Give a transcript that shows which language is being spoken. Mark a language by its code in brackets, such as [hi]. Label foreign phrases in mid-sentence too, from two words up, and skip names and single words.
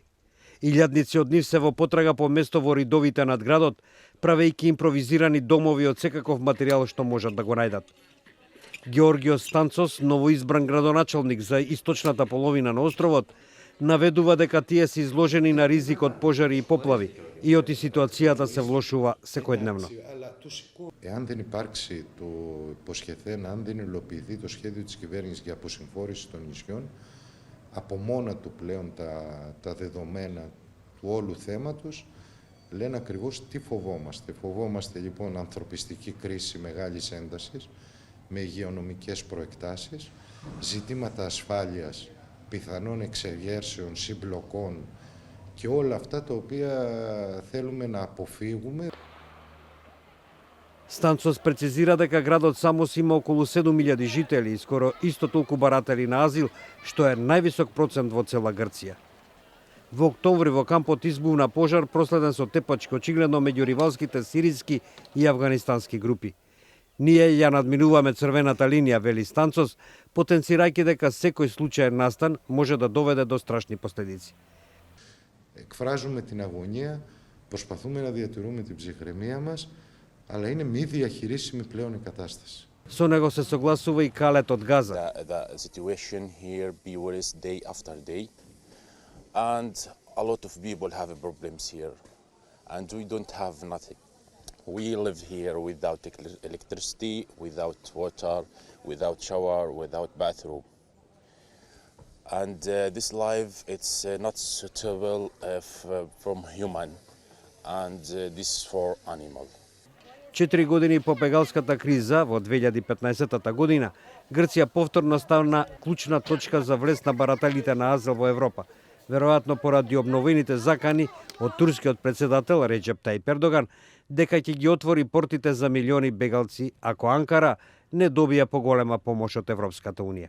[mk] Илјадници од нив се во потрага по место во ридовите над градот, правејќи импровизирани домови од секаков материјал што можат да го најдат. Георгиос Станцос, новоизбран градоначалник за источната половина на островот, наведува дека тие се изложени на ризик од пожари и поплави и оти ситуацијата се влошува секојдневно. [el] Εάν δεν υπάρξει το υποσχεθέν, αν δεν υλοποιηθεί το σχέδιο της κυβέρνησης για αποσυμφόρηση των νησιών, από μόνα του πλέον τα δεδομένα του όλου θέματος λένε ακριβώς τι φοβόμαστε. Φοβόμαστε λοιπόν ανθρωπιστική κρίση μεγάλης έντασης με υγειονομικές προεκτάσεις, ζητήματα ασφάλειας, πιθανών εξεγέρσεων, συμπλοκών και όλα αυτά τα οποία θέλουμε να αποφύγουμε. [mk] Станцос прецизира дека градот Самос има околу 7000 жители и скоро исто толку баратели на азил, што е највисок процент во цела Грција. Во октомври во кампот избувна пожар проследен со тепачки очигледно меѓу ривалските сириски и афганистански групи. Ние ја надминуваме црвената линија, вели Станцос, потенцирајќи дека секој случај настан може да доведе до страшни последици. [el] Εκφράζουμε την αγωνία, προσπαθούμε να διατηρούμε την ψυχραιμία μας, αλλά είναι μη διαχειρίσιμη πλέον η κατάσταση. [mk] Со него се согласува и Калет од Газа. [en] The situation here be worse day after day, and a lot of people have problems here, and we don't have nothing. We live here without electricity, without water, without shower, without bathroom. And this life, it's not suitable from human, and this for animal. [mk] 4 години по бегалската криза во 2015 година, Грција повторно стана клучна точка за влез на барателите на азил во Европа, веројатно поради обновените закани од турскиот председател Реджеп Тајип Ердоган дека ќе ги отвори портите за милиони бегалци ако Анкара не добија поголема помош од Европската унија.